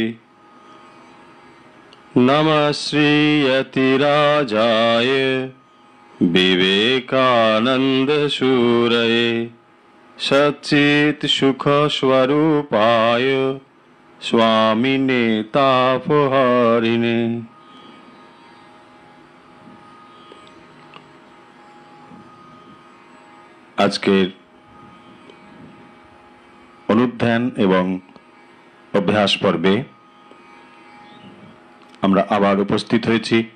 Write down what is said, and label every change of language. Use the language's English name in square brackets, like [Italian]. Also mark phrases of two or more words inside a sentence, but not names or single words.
[Sanskrit] नमः श्री यतिराजाय विवेकानंद शूरये सच्चित सुख स्वरूपाय स्वामिने तापहारिणे। [Bangla] আজকের অনুধ্যান এবং অভ্যাস পর্বে আমরা আবার উপস্থিত হয়েছি।